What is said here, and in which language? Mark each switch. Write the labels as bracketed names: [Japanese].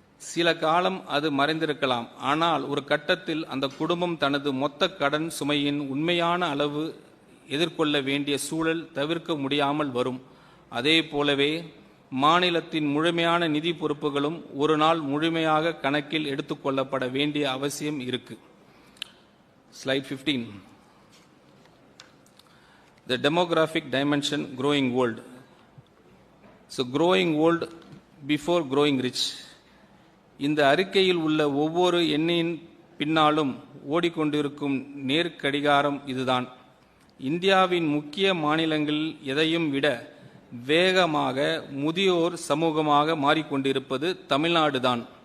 [Tamil] சில காலம் அது மறைந்திருக்கலாம். ஆனால் ஒரு கட்டத்தில் அந்த குடும்பம் தனது மொத்த கடன் சுமையின் உண்மையான அளவு எதிர்கொள்ள வேண்டிய சூழல் தவிர்க்க முடியாமல் வரும். அதே போலவே மாநிலத்தின் முழுமையான நிதி பொறுப்புகளும் ஒரு நாள் முழுமையாக கணக்கில் எடுத்துக்கொள்ளப்பட வேண்டிய அவசியம் இருக்கு. Slide 15. [English] The demographic dimension growing old. So growing old before growing rich. [Tamil] இந்த அறிக்கையில் உள்ள ஒவ்வொரு எண்ணின் பின்னாலும் ஓடிக்கொண்டிருக்கும் நேர்கடிகாரம் இதுதான். இந்தியாவின் முக்கிய மாநிலங்களில் எதையும் விட வேகமாக முதியோர் சமூகமாக மாறிக்கொண்டிருப்பது தமிழ்நாடு தான்.